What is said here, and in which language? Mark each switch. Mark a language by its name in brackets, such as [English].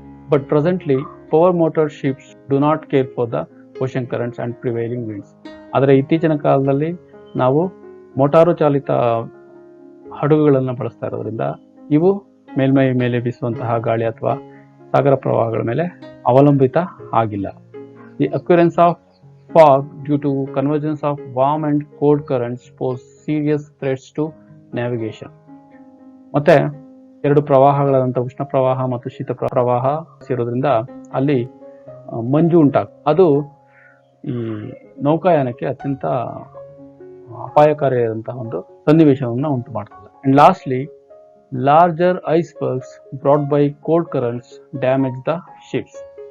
[English] But presently power motor ships do not care for the ocean currents and prevailing winds. [Kannada] ಆದರೆ ಇತ್ತೀಚಿನ ಕಾಲದಲ್ಲಿ ನಾವು motor ಚಾಲಿತ ಹಡಗುಗಳನ್ನು ಬಳಸ್ತಾ ಇರೋದ್ರಿಂದ ಇವು ಮೇಲ್ಮೈ ಮೇಲೆ ಬೀಸುವಂತಹ ಗಾಳಿ ಅಥವಾ ಸಾಗರ ಪ್ರವಾಹಗಳ ಮೇಲೆ ಅವಲಂಬಿತ ಆಗಿಲ್ಲ. [English] The occurrence of fog due to convergence of warm and cold currents pose serious threats to navigation. [Kannada] ಮತ್ತೆ ಎರಡು ಪ್ರವಾಹಗಳಾದಂಥ ಉಷ್ಣ ಪ್ರವಾಹ ಮತ್ತು ಶೀತ ಪ್ರವಾಹ ಸೇರೋದ್ರಿಂದ ಅಲ್ಲಿ ಮಂಜು ಅದು ಈ ನೌಕಾಯಾನಕ್ಕೆ ಅತ್ಯಂತ ಅಪಾಯಕಾರಿಯಾದಂತಹ ಒಂದು ಸನ್ನಿವೇಶವನ್ನು ಉಂಟು ಮಾಡ್ತದೆ. [English] And lastly, larger icebergs brought by cold currents damage the ships.